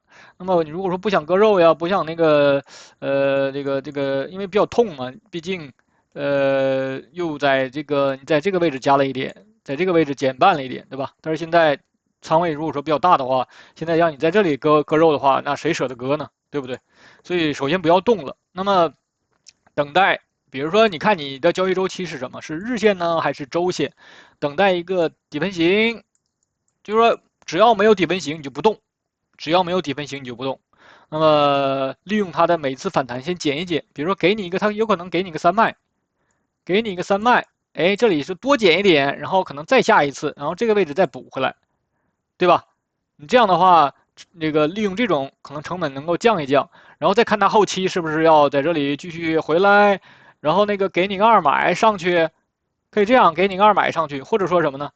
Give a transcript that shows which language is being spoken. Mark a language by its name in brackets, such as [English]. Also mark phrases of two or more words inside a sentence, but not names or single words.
[Chinese] 那麼你如果說不想割肉呀，不想那個這個，因為比較痛嘛，畢竟又在這個位置加了一點，在這個位置減半了一點，對吧？但是現在倉位如果說比較大的話，現在讓你在這裡割肉的話，那誰捨得割呢？對不對？所以首先不要動了。那麼等待，比如說你看你的交易週期是什麼？是日線呢還是周線？等待一個底分型，就是說只要沒有底分型你就不動，只要沒有底分型你就不動。那麼利用它的每次反彈先減一減，比如說給你一個，它有可能給你個3賣，給你一個3賣，哎，這裡是多減一點，然後可能再下一次，然後這個位置再補回來。對吧？你這樣的話，這個利用這種可能成本能夠降一降，然後再看它後期是不是要在這裡繼續回來，然後那個給你個2買上去，可以這樣給你個2買上去，或者說什麼呢？